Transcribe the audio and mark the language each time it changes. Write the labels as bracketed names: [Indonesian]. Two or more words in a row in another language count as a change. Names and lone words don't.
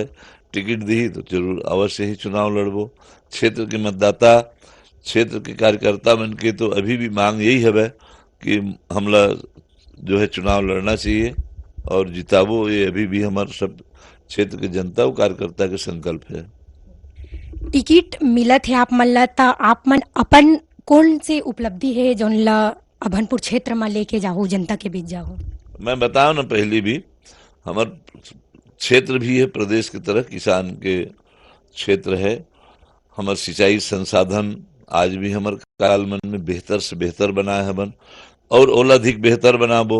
[Chhattisgarhi] टिकट दी तो जरूर अवश्य ही चुनाव लड़बो। क्षेत्र के मतदाता, क्षेत्र के कार्यकर्ता मन के तो अभी भी मांग यही है कि हमला जो है चुनाव लड़ना चाहिए और जिताबो, ये अभी भी हमारे सब क्षेत्र के जनता और कार्यकर्ता के संकल्प है। टिकट मिलत है आप मन ला, त आप मन अपन कौन से उपलब्धि है जौन ला अभनपुर क्षेत्र में लेके जाओ, जनता के बीच जाओ? मैं बताऊं ना, पहले भी हमार क्षेत्र भी है प्रदेश की तरह किसान के क्षेत्र है। हमार सिंचाई संसाधन आज भी हमार काल मन में बेहतर से बेहतर बनाए हबन और ओला अधिक बेहतर बनाबो।